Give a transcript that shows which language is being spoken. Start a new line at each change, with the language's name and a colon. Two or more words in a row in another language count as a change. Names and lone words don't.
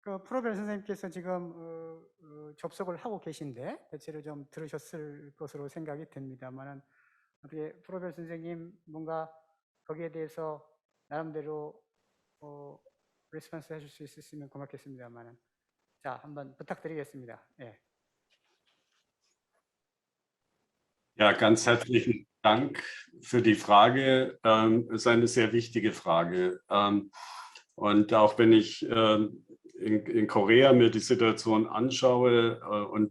Korean: 그 프로벨 선생님께서 지금 접속을 하고 계신데 대체로 좀 들으셨을 것으로 생각이 됩니다만은 어떻게 프로벨 선생님 뭔가 거기에 대해서 나름대로 레스폰스 해줄 수 있으시면 고맙겠습니다만은 자 한번 부탁드리겠습니다. 예.
German: Ja, ganz herzlichen Dank für die Frage. Ist eine sehr wichtige Frage. Und auch wenn ich in Korea mir die Situation anschaue und